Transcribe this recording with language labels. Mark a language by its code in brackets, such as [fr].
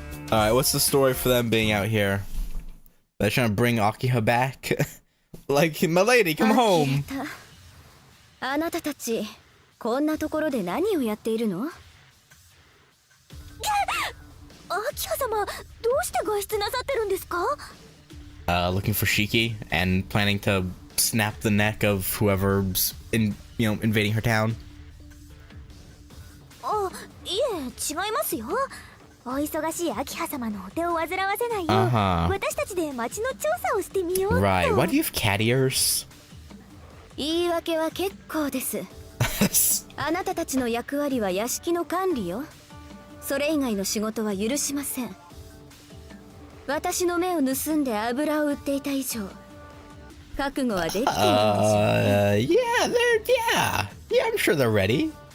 [en] Alright, what's the story for them being out here? They're trying to bring Akiha back? Like, my lady, come home! [ja] あなたたち、こんなところで何をやっているの？秋葉様、どうして外出なさってるんですか？ [en] Looking for Shiki and planning to snap the neck of whoever's invading her town. [ja] あ、いえ、違いますよ。お忙しい秋葉様のお手を煩わせないよう、私たちで町の調査をしてみようと。 [en] Right, why do you have cat ears? [ja] 言い訳は結構です。あなたたちの役割は屋敷の管理よ。それ以外の仕事は許しません。私の目を盗んで油を売っていた以上、覚悟はできているんでしょう。 [en] Yeah, I'm sure they're ready.